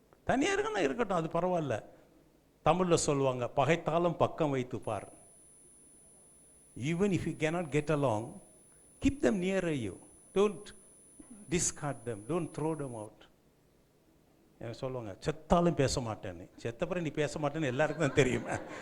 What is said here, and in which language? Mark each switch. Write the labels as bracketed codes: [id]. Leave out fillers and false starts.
[ta] தனியாக இருக்கட்டும், அது பரவாயில்ல. தமிழில் சொல்லுவாங்க, பகைத்தாலும் பக்கம் வைத்து பார். [en] Even if you cannot get along, keep them near you. Don't discard them. Don't throw them out. [ta] எனக்கு சொல்லுவாங்க, செத்தாலும் பேச மாட்டேன்னு. செத்தப்பறம் நீ பேச மாட்டேன்னு எல்லாருக்கும் தான் தெரியுமா?